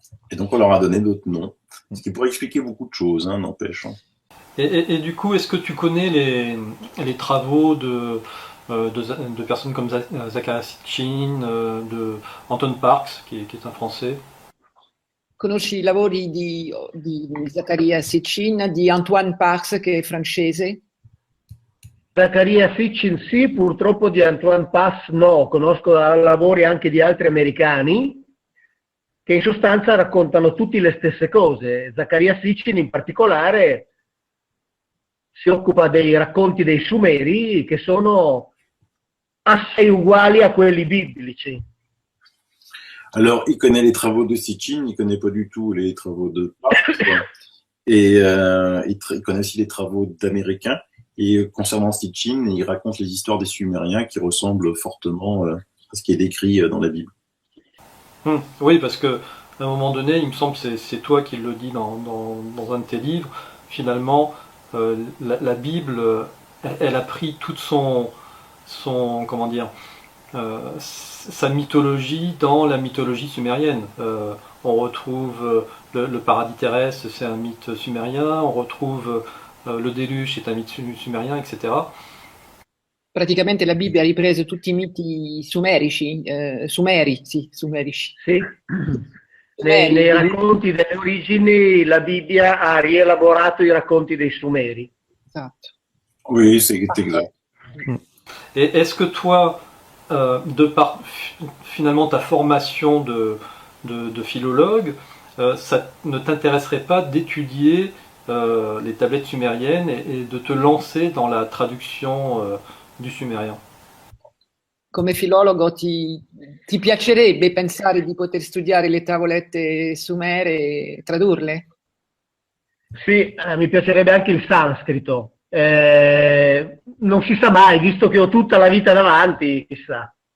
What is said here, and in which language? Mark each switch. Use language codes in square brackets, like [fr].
[fr] Et donc on leur a donné d'autres noms, ce qui pourrait expliquer beaucoup de choses, hein, n'empêche. Et du coup, est-ce que tu connais les travaux de personnes comme Zecharia Sitchin, de Anton Parks, qui est un Français? [it] Conosci i lavori di Zaccaria Sitchin, di Antoine Parks, che è francese? Zaccaria Sitchin sì, purtroppo di Antoine Pass no. Conosco lavori anche di altri americani che in sostanza raccontano tutti le stesse cose. Zaccaria Sitchin in particolare si occupa dei racconti dei Sumeri che sono assai uguali a quelli biblici. [fr] Alors, il connaît les travaux de Sitchin, il connaît pas du tout les travaux de Parks, et il connaît aussi les travaux d'Américains. Et concernant Sitchin, il raconte les histoires des Sumériens qui ressemblent fortement à ce qui est décrit dans la Bible. Oui, parce que à un moment donné, il me semble que c'est toi qui le dis dans un de tes livres, finalement, la Bible, elle a pris toute son comment dire, sa mythologie dans la mythologie sumérienne. On retrouve le paradis terrestre, c'est un mythe sumérien, on retrouve le déluge, c'est un mythe sumérien, etc. [it] Praticamente la Bibbia ha ripreso tutti i miti sumerici. Sì. Nei racconti delle origini la Bibbia ha rielaborato i racconti dei Sumeri. Esatto. [fr] Oui, c'est exact. Et est-ce que toi, de par finalement ta formation de philologue, ça ne t'intéresserait pas d'étudier les tablettes sumériennes et de te lancer dans la traduction du sumérien? [it] Come filologo ti piacerebbe pensare di poter studiare le tavolette sumere e tradurle? Sì, mi piacerebbe anche il sanscrito. Non si sa mai, visto che ho tutta la vita davanti, chissà.